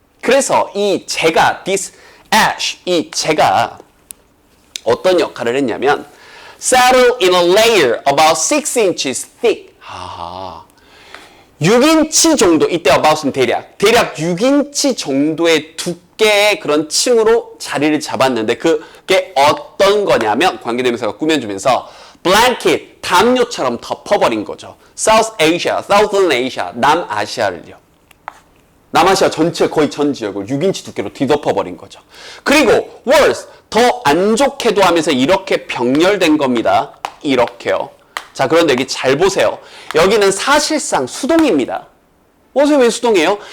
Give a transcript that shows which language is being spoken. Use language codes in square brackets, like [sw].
[ko] 그래서 이 재가, [en] this ash, [ko] 이 재가 어떤 역할을 했냐면 [en] settle in a layer about 6 inches thick. [ko] 6인치 정도, 이때 about은 대략 6인치 정도의 두께의 그런 층으로 자리를 잡았는데 그게 어떤 거냐면 관계대명사가 꾸며주면서 blanket, 담요처럼 덮어버린 거죠. [en] South Asia, Southern Asia, [ko] 남아시아를요. 남아시아 전체 거의 전 지역을 6인치 두께로 뒤덮어버린 거죠. 그리고 worse, 더 안 좋게도 하면서 이렇게 병렬된 겁니다. 이렇게요. 자, 그런데 여기 잘 보세요. 여기는 사실상 수동입니다. 왜 수동이에요?